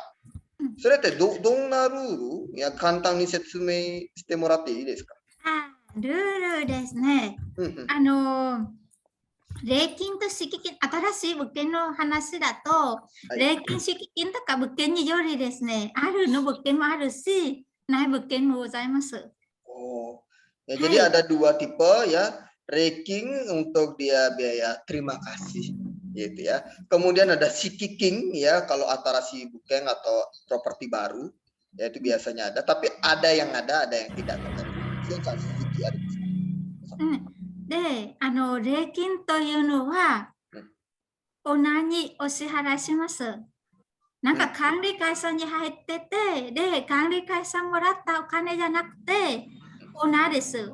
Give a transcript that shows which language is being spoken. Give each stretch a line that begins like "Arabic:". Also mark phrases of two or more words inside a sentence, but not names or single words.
Japanese: それってどんなルールや簡単に説明してもらっていいですか？ルールですね。礼金と敷金、新しい物件の話だと、礼金、敷金とか物件によりですね、あるの物件もあるし、ない物件もございます。
Indonesian: Oh, ya, jadi ada dua tipe ya, ranking untuk dia biaya terima kasih gitu ya. Kemudian ada shikiking ya, kalau antara si bukeng atau properti baru, ya itu biasanya ada. Tapi ada yang tidak.
Japanese: で、礼金というのは、オーナーにお支払いします。なんか管理会社に入ってて、で、管理会社もらったお金じゃなくて、オーナーです。